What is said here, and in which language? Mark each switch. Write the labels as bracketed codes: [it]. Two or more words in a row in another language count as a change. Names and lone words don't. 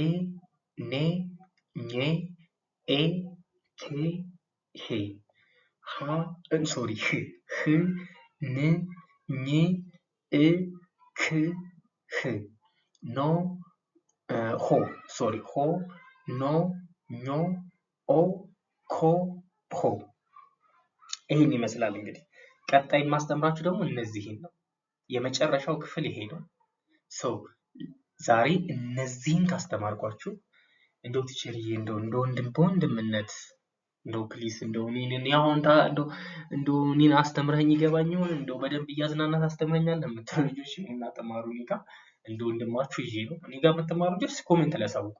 [am] ኔ፣ ኜ፣ ኤ፣ ቴ፣ ሄ። ሶሪ ህ ን ኝ እ ክ ህ ኖ ሆ ሶሪ ሆ ኖ ኞ ኦ ኮ ሆ ይሄን ይመስላል። እንግዲህ ቀጣይ የማስተምራችሁ ደግሞ እነዚህን ነው። የመጨረሻው ክፍል ይሄ ነው። ዛሬ እነዚህን ካስተማርኳችሁ እንደው ቲቸርዬ እንደው ወንድም በወንድምነት እንደው ፕሊስ እንደው እኔን አስተምረኝ ይገባኝ ይሆን እንደው በደንብ እያዝናናት አስተምረኛለህ የምትሉ ልጆች እኔና ተማሩ እኔ ጋር እንደ ወንድማችሁ ይዤ ነው። እኔ ጋር የምትማሩ ልጆች ኮሜንት ላይ አሳውቁ።